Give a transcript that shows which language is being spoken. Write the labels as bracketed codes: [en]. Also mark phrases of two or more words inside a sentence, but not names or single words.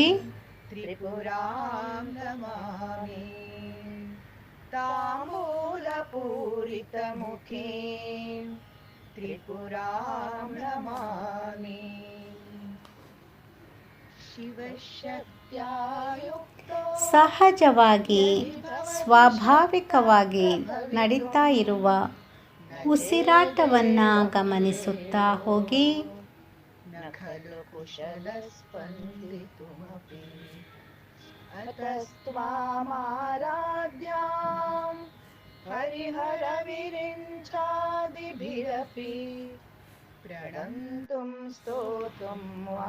[sa] ತ್ರಿಪುರಾಂ ನಮಾಮಿ ತಾಂಬೂಲಪೂರಿತ ಮುಖೇ ತ್ರಿಪುರಾಂ ನಮಾಮಿ ಶಿವಶಕ್ತ್ಯಾಯುಕ್ತೋ [kn] ಸಹಜವಾಗಿ ಸ್ವಾಭಾವಿಕವಾಗಿ ನಡೀತಾ ಇರುವ ಉಸಿರಾಟವನ್ನು ಗಮನಿಸುತ್ತಾ ಹೋಗಿ. [sa] ಖಲು ಕುಶಲ ಸ್ಪಂದಿತುಮಪಿ ಅತಸ್ತ್ವಾಮಾರಾಧ್ಯಾಂ ಹರಿಹರ ವಿರಿಂಚಾದಿಭಿರಪಿ ಪ್ರಣಂತುಂ ಸ್ತೋತುಂ ವಾ.